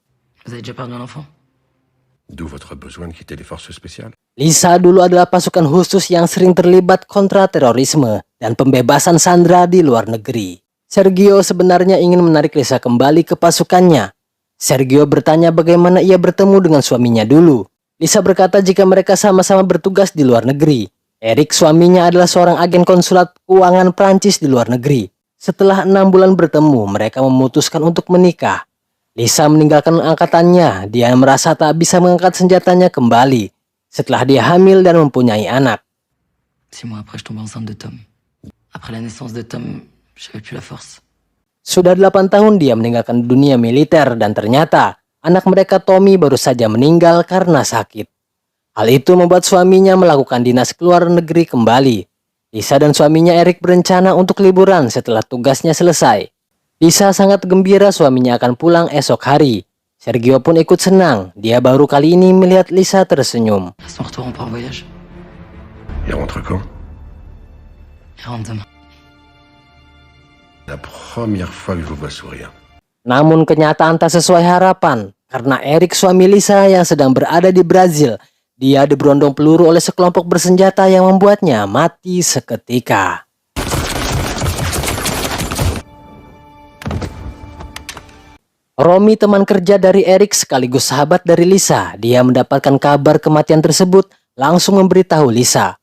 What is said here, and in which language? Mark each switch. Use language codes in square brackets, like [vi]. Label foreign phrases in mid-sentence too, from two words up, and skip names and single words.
[fr] Vous avez déjà perdu un enfant? D'où votre besoin de quitter les forces spéciales? [id] Lisa dulu adalah pasukan khusus yang sering terlibat kontra terorisme dan pembebasan sandera di luar negeri. Sergio sebenarnya ingin menarik Lisa kembali ke pasukannya. Sergio bertanya bagaimana ia bertemu dengan suaminya dulu. Lisa berkata jika mereka sama-sama bertugas di luar negeri. Eric, suaminya, adalah seorang agen konsulat keuangan Prancis di luar negeri. Setelah 6 bulan bertemu, mereka memutuskan untuk menikah. Lisa meninggalkan angkatannya. Dia merasa tak bisa mengangkat senjatanya kembali setelah dia hamil dan mempunyai anak. [fr] 6 mois après, je tombe enceinte de Tom. Après la naissance de Tom, j'avais plus la force. [id] Sudah 8 tahun dia meninggalkan dunia militer dan ternyata anak mereka Tommy baru saja meninggal karena sakit. Hal itu membuat suaminya melakukan dinas ke luar negeri kembali. Lisa dan suaminya Eric berencana untuk liburan setelah tugasnya selesai. Lisa sangat gembira suaminya akan pulang esok hari. Sergio pun ikut senang. Dia baru kali ini melihat Lisa tersenyum. [fr] À son retour, on part en voyage. Il rentre quand? Il rentre demain. La première fois que je vous vois sourire. [id] Namun kenyataan tak sesuai harapan. Karena Eric, suami Lisa yang sedang berada di Brazil, dia diberondong peluru oleh sekelompok bersenjata yang membuatnya mati seketika. Romy, teman kerja dari Eric sekaligus sahabat dari Lisa, dia mendapatkan kabar kematian tersebut langsung memberitahu Lisa.